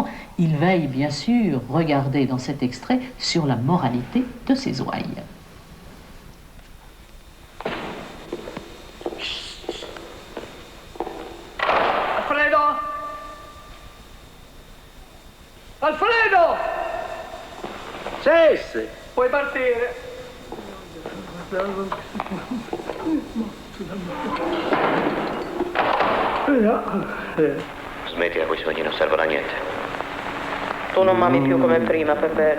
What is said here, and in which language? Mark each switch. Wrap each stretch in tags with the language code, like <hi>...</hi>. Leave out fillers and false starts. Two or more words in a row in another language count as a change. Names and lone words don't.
<fr>Il veille, bien sûr, regardez dans cet extrait, sur la moralité de ses ouailles. Alfredo! Alfredo! Cesse!</fr> <it>Puoi partire. Smettila, quei sogni non servono a niente. Tu non m'ami più come prima, Peppe.</it>